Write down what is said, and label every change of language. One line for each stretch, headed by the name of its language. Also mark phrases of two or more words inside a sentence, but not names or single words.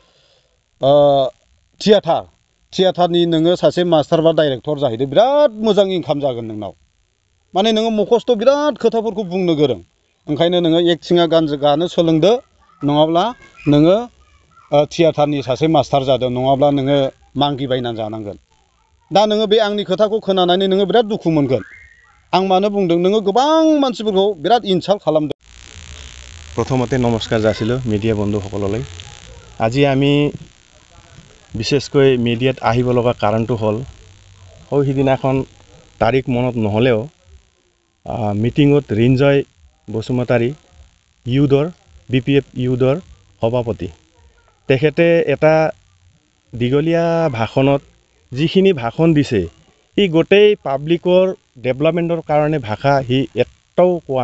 Bodo: थियाटारनि नोङो सासे मास्टार बा डाइरेक्टर जाहैदो बिराद मोजां इनकाम जागोन नोंनाव माने नोङो मखस्थ' बिराद खोथाफोरखौ बुंनो गोरों ओंखायनो नोङो एक्टिङा गानो सोलोंदो नङाब्ला नोङो थियाटारनि सासे मास्टार जादो नङाब्ला नोङो मांगि बायनानै जानांगोन दा नोङो बे आंनि खोथाखौ खोनानानै नोङो बिराद दुखु मोनगोन आं मानो बुंदों नोङो गोबां मानसिफोरखौ बिराद इनसाल्ट खालामदों
Assamese: প্ৰথমতে নমস্কাৰ জাচিলো মিডিয়া बন্ধुসকললৈ আজি আমি বিশেষকৈ মিডিয়াত আহিব লগা কাৰণটো হ'ল সিদিনাখন তাৰিখ মনত নহ'লেও মিটিঙত ৰিঞ্জয় বসুমতাৰী ইউথৰ বিপিএফ ইউথৰ সভাপতি তেখেতে এটা দীঘলীয়া ভাষণত যিখিনি ভাষণ দিছে ই গোটেই পাব্লিকৰ ডেভেলপমেণ্টৰ কাৰণে ভাষা সি এটাও কোৱা